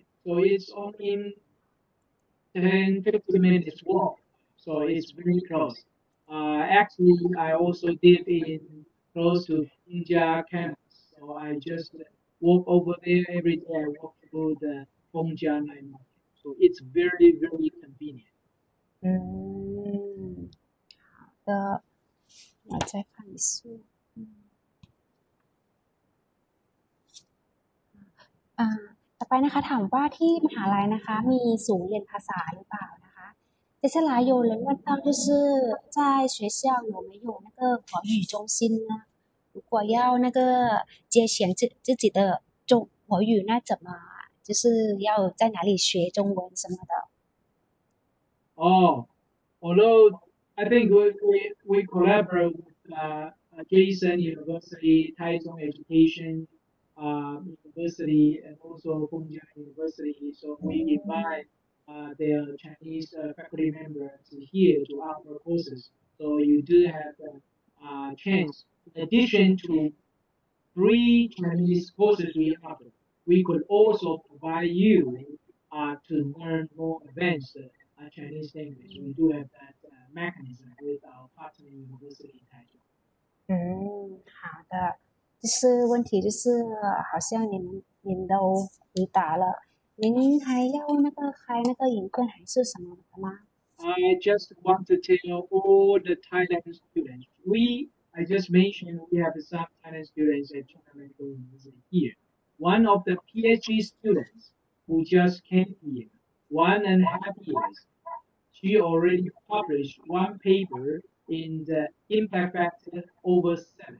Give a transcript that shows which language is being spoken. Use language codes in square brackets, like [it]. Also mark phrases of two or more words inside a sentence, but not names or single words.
[en] So it's only 10-15 minutes walk. So it's very close. Actually, I also live in close to Fengjia campus. So I just walk over there every day. I walk through the Fengjia Night Market. So it's very, very convenient. [zh] 好的，我再看一次。 [th] ต่อไปนะคะถามว่าที่มหาลัยนะคะมีศูนย์เรียนภาษาหรือเปล่านะคะ [zh] 接下来有人问到就是在学校有没有那个华语中心呢如果要那个接选自己的华语那怎么就是要在哪里学中文什么的 [en] Oh, although I think we collaborate with Jason University, Taichung Education University, and also Fengjia University. So we invite their Chinese faculty members here to offer courses. So you do have a chance. In addition to free Chinese courses we offer, we could also provide you to learn more advanced Chinese language. We do have that mechanism with our partner university in Taichung. [zh] 好的就是问题就是好像您都回答了您还要那个开那个影片还是什么的吗 [en] I just want to tell all the Thailand students. I just mentioned we have some Thailand students at China Medical University here. One of the PhD students who just came here 1.5 years, she already published one paper in the impact factor over 7.